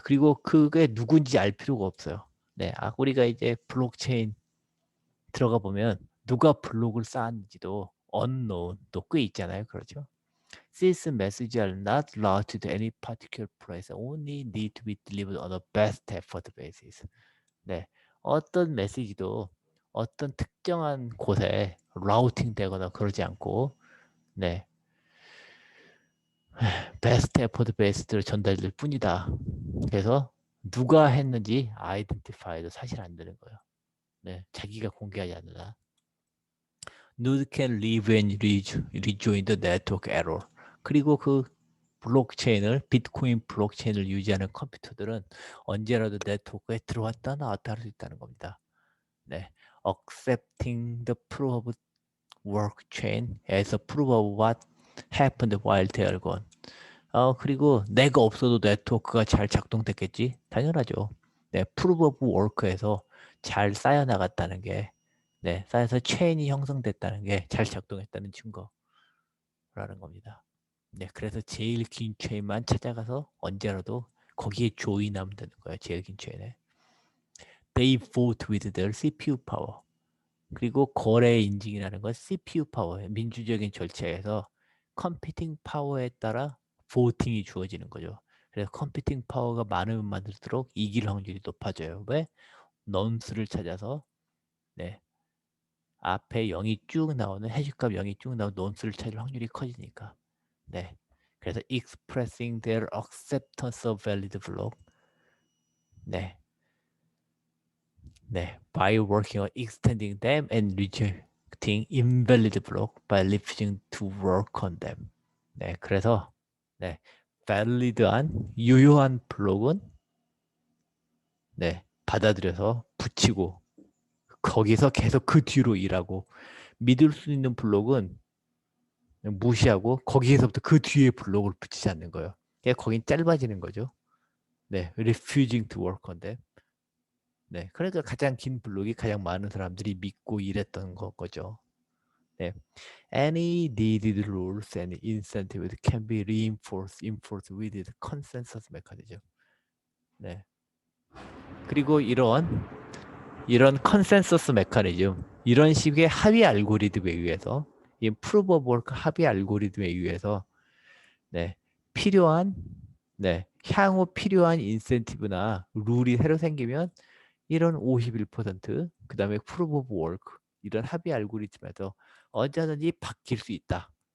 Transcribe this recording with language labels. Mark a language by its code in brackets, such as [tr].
[ko] 그리고 그게 누군지 알 필요가 없어요. 네, 우리가 이제 블록체인 들어가 보면 누가 블록을 쌓았는지도 unknown 또 꽤 있잖아요. 그렇죠? [en] These messages are not routed to any particular place. Only need to be delivered on a best effort basis. [ko] 네, 어떤 메시지도 어떤 특정한 곳에 라우팅 되거나 그러지 않고 네, 베스트 에포드 베이스대로 전달될 뿐이다. 그래서 누가 했는지 아이덴티파이도 사실 안 되는 거예요. 네, 자기가 공개하지 않는다. [en] Node can leave and rejoin the network error. [ko] 그리고 그 비트코인 블록체인을 유지하는 컴퓨터들은 언제라도 네트워크에 들어왔다 나왔다 할 수 있다는 겁니다. [en] 네, accepting the proof of work chain as a proof of what happened while they are gone. [ko] 그리고 내가 없어도 네트워크가 잘 작동됐겠지? 당연하죠. 네, proof of work에서 잘 쌓여 나갔다는 게, 네, 쌓여서 체인이 형성됐다는 게 잘 작동했다는 증거라는 겁니다. 네, 그래서 제일 긴 체인만 찾아가서 언제라도 거기에 조인하면 되는 거예요. 제일 긴 체인에. [en] They vote with their CPU power. [ko] 그리고 거래 인증이라는 건 CPU 파워예요. 민주적인 절차에서 컴퓨팅 파워에 따라 보팅이 주어지는 거죠. 그래서 컴퓨팅 파워가 많으면 많을수록 이길 확률이 높아져요. 왜? 넌수를 찾아서 네, 앞에 0이 쭉 나오는 해시값 0이 쭉 나오는 넌수를 찾을 확률이 커지니까. 네. 그래서 [en] expressing their acceptance of valid block. 네. 네. By working on extending them and rejecting invalid block by refusing to work on them. [ko] 네. 그래서 네. valid한 유효한 블록은 네. 받아들여서 붙이고 거기서 계속 그 뒤로 일하고 믿을 수 있는 블록은 무시하고 거기에서부터 그 뒤에 블록을 붙이지 않는 거예요. 거긴 짧아지는 거죠. [en] 네, refusing to work on them. [ko] 네, 그러니까 가장 긴 블록이 가장 많은 사람들이 믿고 일했던 거죠. [en] 네, any needed rules and incentives can be enforced with the consensus mechanism. [ko] 네, 그리고 이런 컨센서스 메커니즘, 이런 식의 합의 알고리즘에 의해서 이 프루브 오브 워크 합의 알고리즘에 의해서 네, 필요한 향후 필요한 인센티브나 룰이 새로 생기면 이런 51%, 그다음에 프루브 오브 워크 이런 합의 알고리즘에서 언제든지 바뀔 수 있다.